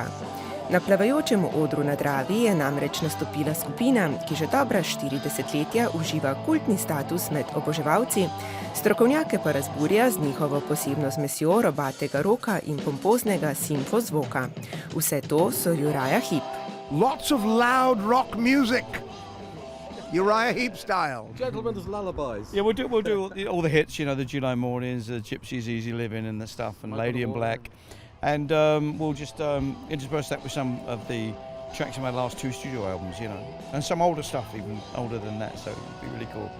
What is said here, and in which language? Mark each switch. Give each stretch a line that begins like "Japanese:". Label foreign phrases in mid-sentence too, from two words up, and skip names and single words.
Slovenian: Na plavajočem odru na Dravi je namreč nastopila skupina, ki že dobra 4 desetletja uživa kultni status med oboževalci, strokovnjake pa razburja z njihovo posebno zmesjo robatega roka in pompoznega simfozvoka. Vse to so Uriah Heep.
English: Lots of loud rock music. Uriah Heep style. Gentlemen's lullabies. Yeah, we'll do all the hits, the July Mornings, the Gypsies, Easy Living and the stuff, and Lady in Black. And we'll just intersperse that with some of the tracks from our last 2 studio albums, and some older stuff, even older than that, so it'll be really cool.